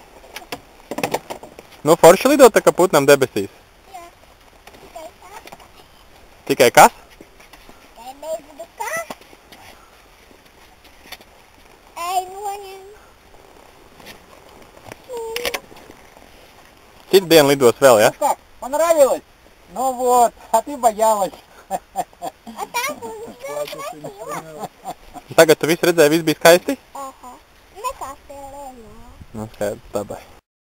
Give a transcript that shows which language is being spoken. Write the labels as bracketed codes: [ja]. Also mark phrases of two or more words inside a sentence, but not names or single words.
[lv] Nu, forši lidot tā kā putnam debesīs. Jā. Tikai tā. Tikai kas? Tikai nezinu kā. Ej, noņem. Citu dienu lidos vēl, ja? [ru] Как? Понравилось? Ну вот, а ты боялась. [lv] A tā būs. Tagad tu visu redzēji, viss bija skaisti? Aha. Nekā spēlē, jā. Nu, skaidrs, dabai.